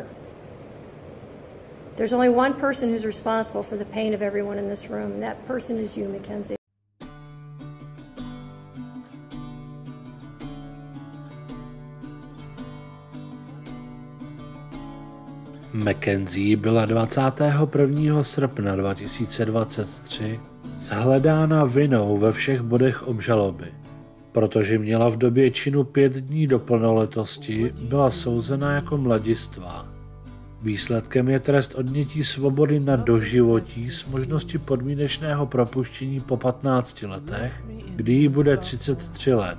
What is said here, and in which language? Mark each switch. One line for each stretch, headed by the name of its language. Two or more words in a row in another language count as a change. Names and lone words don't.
English: There's only one person who's responsible for the pain of everyone in this room, and that person is you, Mackenzie.
Czech: Mackenzie byla 21. srpna 2023 shledána vinnou ve všech bodech obžaloby. Protože měla v době činu 5 dní do plnoletosti, byla souzena jako mladistvá. Výsledkem je trest odnětí svobody na doživotí s možností podmínečného propuštění po 15 letech, kdy jí bude 33 let.